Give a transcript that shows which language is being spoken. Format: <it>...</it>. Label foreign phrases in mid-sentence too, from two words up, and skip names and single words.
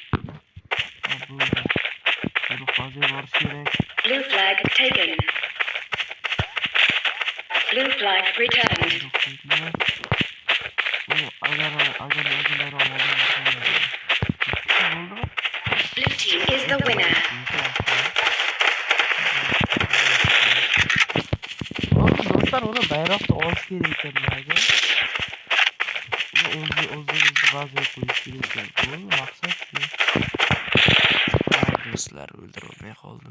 <en>Blue flag taken. Blue flag returned. Blue team is the winner.</en> <uz>Do'stlar, uni bayroqni olish kerak ekanlarga. Uni o'zimizni bazaga qo'yish kerak ekan. Bu maqsad shu. Do'stlar, o'ldirolmay qoldim.</uz>